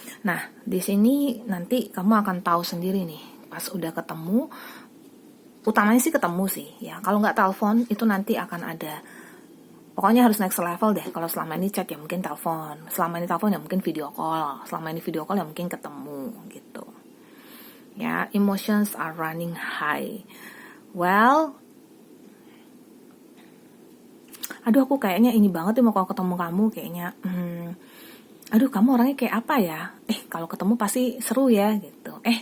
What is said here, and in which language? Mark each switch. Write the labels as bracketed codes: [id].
[id] Nah di sini nanti kamu akan tahu sendiri nih pas udah ketemu. Utamanya sih ketemu sih ya. Kalau nggak telepon itu nanti akan ada. Pokoknya harus next level deh. Kalau selama ini chat ya mungkin telepon. Selama ini telepon ya mungkin video call. Selama ini video call ya mungkin ketemu gitu. [en] Ya, emotions are running high. [id] Well, aduh aku kayaknya ini banget nih mau kalau ketemu kamu kayaknya. Aduh kamu orangnya kayak apa ya? Kalau ketemu pasti seru ya gitu.